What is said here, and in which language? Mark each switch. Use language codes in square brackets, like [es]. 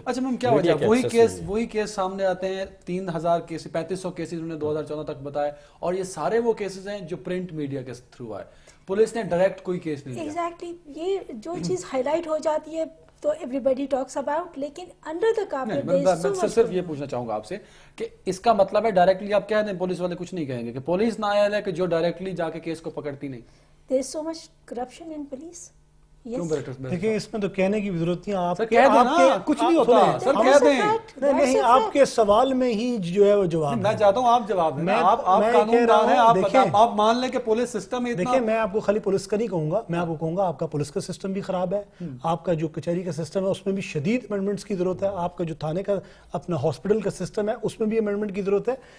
[ur] اچھا میم, کیا وجہ وہی کیس سامنے آتے ہیں, 3000 کیس, 3500 کیسز انہوں نے 2014 تک بتایا, اور یہ سارے وہ کیسز ہیں جو پرنٹ میڈیا کے تھرو آئے, پولیس نے ڈائریکٹ کوئی کیس نہیں لیا. [en] exactly, [ur] یہ جو چیز [en] highlight [ur] ہو جاتی ہے تو [en] everybody talks about, [ur] لیکن [en] under the carpet [ur] میں صرف یہ پوچھنا چاہوں گا آپ سے کہ اس کا مطلب ہے ڈائریکٹلی آپ کہہ دیں, پولیس والے کچھ نہیں کہیں گے کہ پولیس نااہل ہے کہ جو ڈائریکٹلی جا کے کیس کو پکڑتی نہیں؟ [en] there is so much corruption in police. [ur] کیوں بیریسٹر؟ دیکھیں اس میں تو کہنے کی ضرورت نہیں. آپ کہہ دینا, کچھ نہیں ہوتا, سر کہہ دیں. نہیں, آپ کے سوال میں ہی جو ہے وہ جواب. میں چاہتا ہوں آپ جواب دیں. آپ قانون دان ہیں, آپ مان لیں کہ پولیس سسٹم اتنا. دیکھیں میں آپ کو خالی پولیس کا نہیں کہوں گا, میں آپ کو کہوں گا آپ کا پولیس کا سسٹم بھی خراب ہے, آپ کا جو کچہری کا سسٹم ہے اس میں بھی شدید امینڈمنٹس کی ضرورت ہے, آپ کا جو تھانے کا اپنا ہاسپٹل کا سسٹم ہے اس میں بھی امینڈمنٹ کی ضرورت ہے.